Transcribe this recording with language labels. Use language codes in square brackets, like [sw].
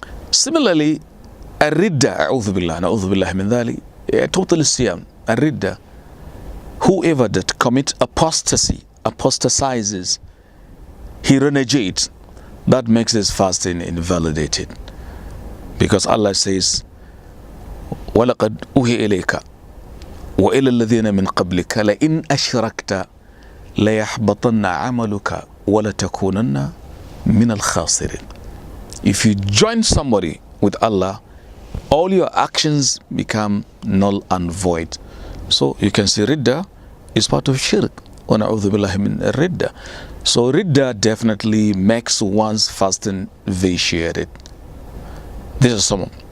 [en] Similarly, [ar] الردة أعوذ بالله نعوذ بالله من ذلك total الصيام. [en] الردة, whoever that commits apostasy, apostatizes, he renegates, that makes his fasting invalidated. Because Allah says, [ar] وَلَقَدْ أُوحِيَ إِلَيْكَ وَإِلَى الَّذِينَ مِنْ قَبْلِكَ لَإِنْ أَشْرَكْتَ لَيَحْبَطَنَّ عَمَلُكَ وَلَتَكُونَنَّ مِنَ الْخَاسِرِينَ. [en] If you join somebody with Allah, all your actions become null and void. So you can see Ridda is part of shirk. [ar] وَنَعُوذُ بِاللَّهِ مِنْ الرِّدَّةِ. [en] So ridda definitely makes one's fasting vitiated. This is some.